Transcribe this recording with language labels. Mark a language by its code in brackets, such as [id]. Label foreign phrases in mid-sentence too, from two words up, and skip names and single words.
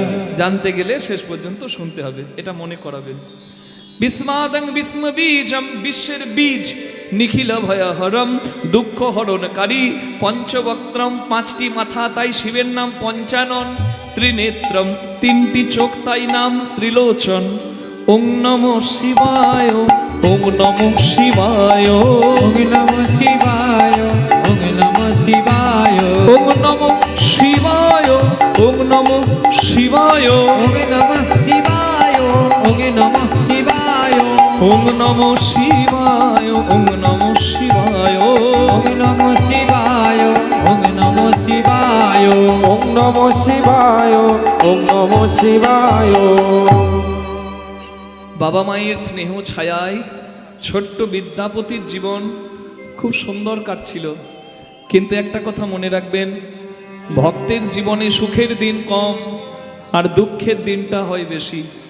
[bn] জানতে গেলে শেষ পর্যন্ত শুনতে হবে, এটা মনে করাবেন। [sa] বিস্মাদং বিস্ম বীজম, [bn] বিশ্বের বীজ, [sa] নিখিল ভয়হরম, [bn] দুঃখ হরণকারী। পঞ্চবক্ত্রম, পাঁচটি মাথা তাই শিবের নাম পঞ্চানন। ত্রিনেত্রম, তিনটি চোখ তাই নাম ত্রিলোচন। [sa] ওং নমঃ শিবায়, ওং নমঃ শিবায়, ওং নমঃ শিবায়, ওং নমঃ শিবায়, ওং নমঃ শিবায়, ওং নমঃ শিবায়, ওং নমঃ শিবায়, ওং নমঃ শিবায়, ওং নমঃ শিবায়, ওং নমঃ শিবায়, ওং নমঃ শিবায়, ওং নমঃ শিবায়। ওম নমঃ শিবায়, ওম নমঃ শিবায়। [bn] বাবা মায়ের স্নেহ ছায়ায় ছোট্ট বিদ্যাপতির জীবন খুব সুন্দর কাটছিল। কিন্তু একটা কথা মনে রাখবেন, ভক্তের জীবনে সুখের দিন কম আর দুঃখের দিনটা হয় বেশি।